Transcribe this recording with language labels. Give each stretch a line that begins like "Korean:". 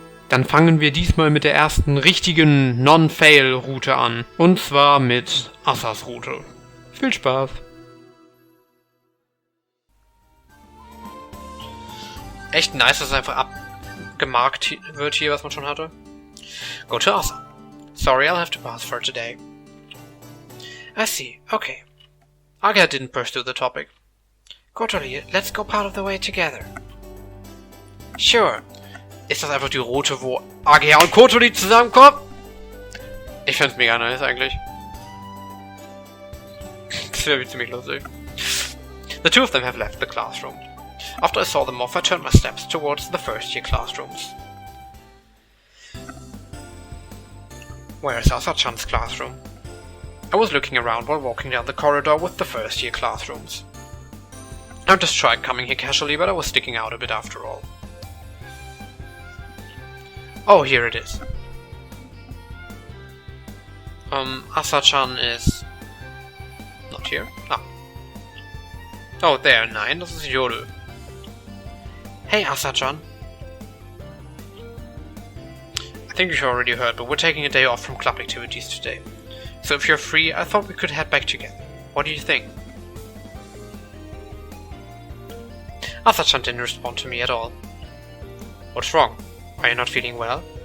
German: Dann fangen wir diesmal mit der ersten richtigen Non-Fail-Route an. Und zwar mit Assas Route. Viel Spaß! Echt nice, dass es einfach abgemarkt wird hier, was man schon hatte.
English: Go to Assa. Sorry, I'll have to pass for today. I see, okay. Agia didn't pursue the topic. Kotoli, let's go part of the way together. Sure.
German: Ist das einfach die Route, wo Agia und Kotoli zusammenkommen? Ich find's mega nice eigentlich. Das wäre ziemlich lustig.
English: The two of them have left the classroom. After I saw them off, I turned my steps towards the first-year classrooms. Where is Asa-chan's classroom? I was looking around while walking down the corridor with the first-year classrooms. I just tried coming here casually, but I was sticking out a bit after all. Oh, here it is. Asa-chan is not here. Ah. Oh, there,
German: nein, das ist Yoru.
English: Hey, Asa-chan. I think you already heard, but we're taking a day off from club activities today. So if you're free, I thought we could head back together. What do you think? Asa-chan didn't respond to me at all. What's wrong? Are you not feeling well?